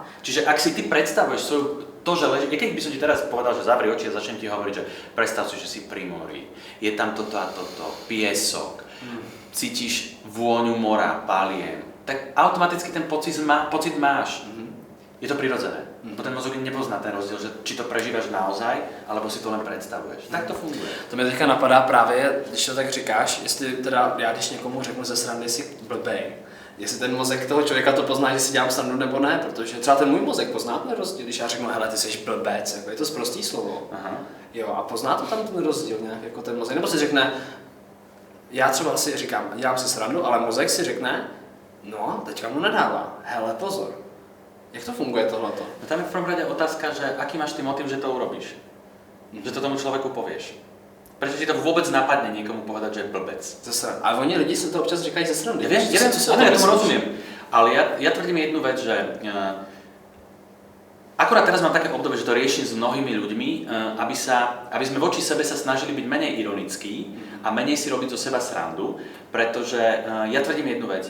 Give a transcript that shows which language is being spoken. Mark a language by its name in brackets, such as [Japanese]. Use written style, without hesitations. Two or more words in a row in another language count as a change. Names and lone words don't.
[Slovak] Čiže ak si ty predstavuješ to, že leží, keď by som ti teraz povedal, že zavri oči a začnem ti hovoriť, že predstav si, že si pri mori, je tam toto a toto, piesok, cítiš vôňu mora, paliem, tak automaticky ten pocit máš. Je to prirodzené. Ten mozog nepozná ten rozdiel, že či to prežívaš naozaj, alebo si to len představuješ. Tak to funguje. [Czech] To mě teďka napadá právě, když to tak říkáš, jestli teda já když někomu řeknu ze srandy, jsi blbej, jestli ten mozek toho člověka to pozná, že si dělám srandu nebo ne, protože třeba ten můj mozek pozná ten rozdíl, když já řeknu, hele, ty jsi blbec, jako je to sprostý slovo. Aha. Jo, a pozná to tam ten rozdíl nějak, jako ten mozek, nebo si řekne, já třeba si říkám, dělám si srandu, ale mozek si řekne, no, teďka mu nedává, hele, pozor. Jak to funguje tohleto? [Slovak] No tam je v prvom rade otázka, že aký máš ty motiv, že to urobíš. Že to tomu človeku povieš. Prečo ti to vôbec napadne niekomu povedať, že je blbec? [Czech] Ze srandy. Ale oni lidi si to občas říkají ze srandy. [Slovak] Ja viem, [Czech] co si [Slovak] ja tomu rozumiem. Ale ja tvrdím jednu vec, že akurát teraz mám také obdobie, že to riešim s mnohými ľuďmi, aby sme voči sebe sa snažili byť menej ironickí a menej si robiť zo seba srandu, pretože ja tvrdím jednu vec.